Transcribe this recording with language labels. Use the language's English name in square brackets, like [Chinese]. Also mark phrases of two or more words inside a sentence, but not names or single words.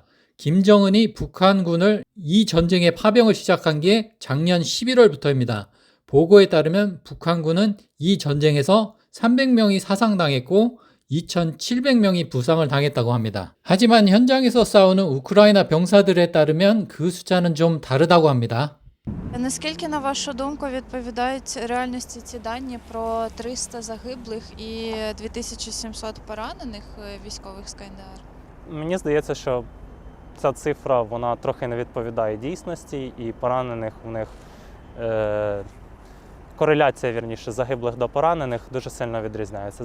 [Korean] 김정은이 북한군을 이 전쟁의 파병을 시작한 게 작년 11월부터입니다. 보고에 따르면 북한군은 이 전쟁에서 300명이 사상당했고 2,700명이 부상을 당했다고 합니다. 하지만 현장에서 싸우는 우크라이나 병사들에 따르면 그 숫자는 좀 다르다고 합니다. [Ukrainian] Наскільки, на вашу думку, відповідають реальності ці дані про 300 загиблих і 2700 поранених військових з КНДР? Мені здається, що ця цифра вона трохи не відповідає дійсності, і поранених у них кореляція, вірніше, загиблих до поранених дуже сильно відрізняється.